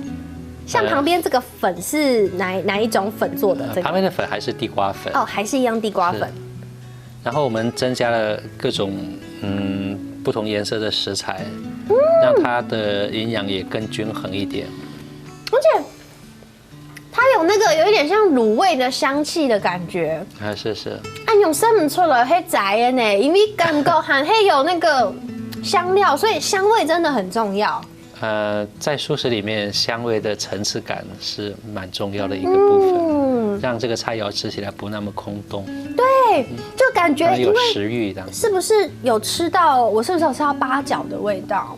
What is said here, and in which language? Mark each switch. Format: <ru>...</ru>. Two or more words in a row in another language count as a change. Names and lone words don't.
<zh>像旁邊這個粉是哪一種粉做的？旁邊的粉還是地瓜粉哦，還是一樣地瓜粉。然後我們增加了各種不同顏色的食材，讓它的營養也更均衡一點。而且它有那個有一點像滷味的香氣的感覺。是。用生唔出來係雜的呢，因為感覺還會有那個香料，所以香味真的很重要。在素食裡面，香味的層次感是蠻重要的一個部分，讓這個菜肴吃起來不那麼空洞。對，就感覺有食慾這樣。是不是有吃到？我是不是有吃到八角的味道？</zh>